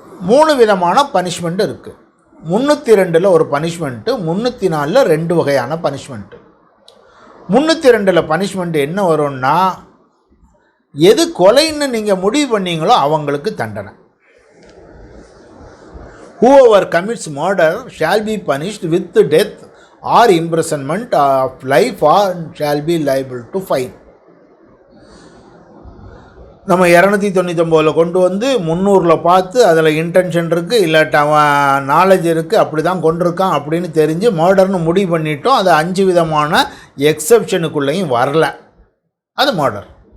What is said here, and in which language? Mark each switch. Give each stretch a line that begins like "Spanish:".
Tamil: 3 விதமான பனிஷ்மெண்ட் இருக்குது. 302 ஒரு பனிஷ்மெண்ட்டு, 304 2 வகையான பனிஷ்மெண்ட்டு. 302 பனிஷ்மெண்ட் என்ன வரும்னா, எது கொலைன்னு நீங்கள் முடிவு பண்ணீங்களோ அவங்களுக்கு தண்டனை.
English: whoever commits murder shall be punished with death or imprisonment of life or shall be liable to fine.
Tamil: நம்ம 299 கொண்டு வந்து 300 பார்த்து அதில் இன்டென்ஷன் இருக்குது, இல்லாட்ட அவன் நாலேஜ் இருக்குது, அப்படி தான் கொண்டிருக்கான் அப்படின்னு தெரிஞ்சு மர்டர்னு முடிவு பண்ணிட்டோம். அது 5 விதமான எக்ஸப்ஷனுக்குள்ளேயும் வரல, அது மர்டர்.